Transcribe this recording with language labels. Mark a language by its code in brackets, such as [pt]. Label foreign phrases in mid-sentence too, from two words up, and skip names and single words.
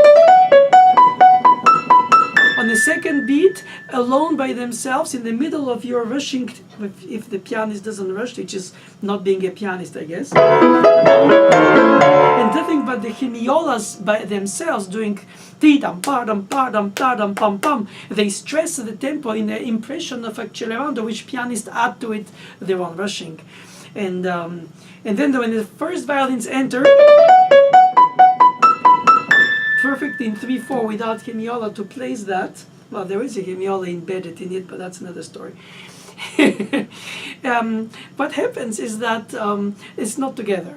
[en] On the second beat, alone by themselves, in the middle of your rushing, if the pianist doesn't rush, which is not being a pianist, I guess. And nothing but the hemiolas by themselves doing ti-dam, pa-dam, pa-dam, ta-dam, pam-pam. They stress the tempo in the impression of accelerando, which pianists add to it their own rushing. And then when the first violins enter, perfect in 3/4 without hemiola to place that. Well, there is a hemiola embedded in it, but that's another story. What happens is that it's not together.